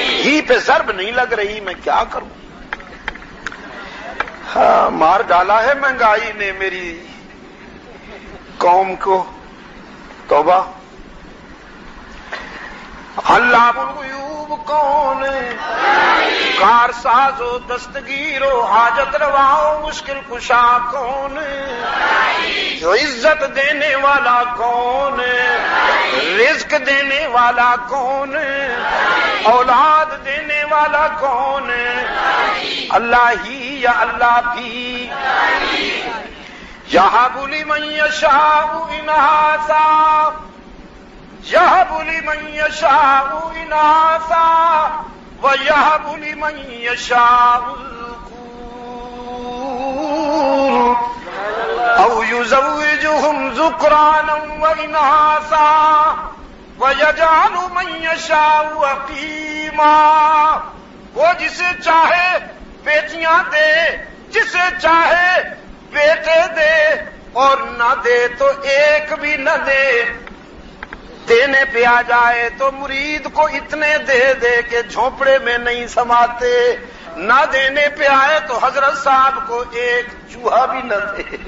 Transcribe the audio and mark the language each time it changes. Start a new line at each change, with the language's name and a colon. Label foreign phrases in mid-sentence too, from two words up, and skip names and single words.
Urdu: ہی پہ ضرب نہیں لگ رہی، میں کیا کروں؟ ہاں، مار ڈالا ہے مہنگائی نے میری قوم کو، توبہ۔ علام الغیوب کون ہے؟ کار ساز و دستگیر و حاجت روا و مشکل کشا کون ہے؟ جو عزت دینے والا کون ہے؟ رزق دینے والا کون ہے؟ اولاد دینے والا کون ہے؟ اللہ ہی یا اللہ بھی؟
Arabic: یہب لمن یشاء اناثا، یہب لمن یشاء اناثا وَيَهَبُ لِمَن يَشَاءُ الذُّكُورَ أَوْ يُزَوِّجُهُمْ ذُكْرَانًا وَإِنَاثًا وَيَجْعَلُ مَن يَشَاءُ عَقِيمًا۔
Urdu: وہ جسے چاہے بیٹیاں دے، جسے چاہے بیٹے دے، اور نہ دے تو ایک بھی نہ دے۔ دینے پہ آ جائے تو مرید کو اتنے دے دے کہ جھونپڑے میں نہیں سماتے، نہ دینے پہ آئے تو حضرت صاحب کو ایک چوہا بھی نہ دے۔